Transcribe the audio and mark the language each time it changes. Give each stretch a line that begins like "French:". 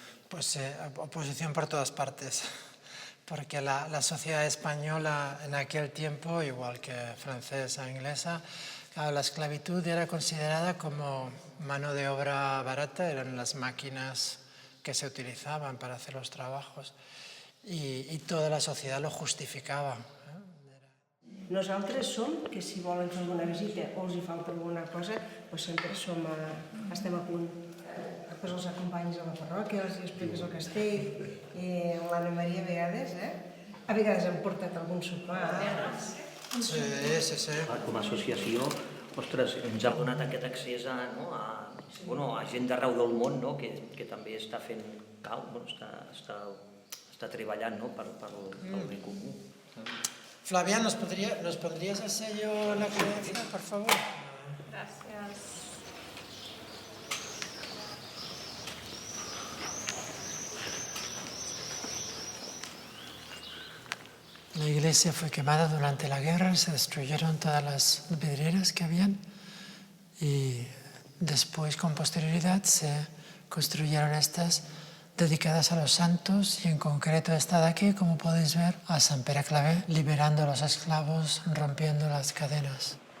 Spanish: Pues oposición por todas partes, porque la sociedad española en aquel tiempo, igual que francesa e inglesa, la esclavitud era considerada como mano de obra barata, eran las máquinas que se utilizaban para hacer los trabajos,
Catalan: i tota la societat lo justificava. Nosaltres som, que si volen fer alguna visita o els hi falta alguna cosa, doncs sempre estem a punt. Després els acompanyes a la parròquia, els expliques el castell, l'Anna Maria a vegades hem portat algun sopar. Sí. Com a associació, ostres, ens ha donat aquest accés a gent d'arreu del món que també està fent està treballant pel bé comú.
Spanish: Flavián, ¿nos pondrías el sello en la credencia, por favor? Gracias. La iglesia fue quemada durante la guerra, se destruyeron todas las vidrieras que habían y después, con posterioridad, se construyeron estas dedicadas a los santos y en concreto esta de aquí, como podéis ver, a San Pere Claver, liberando a los esclavos, rompiendo las cadenas.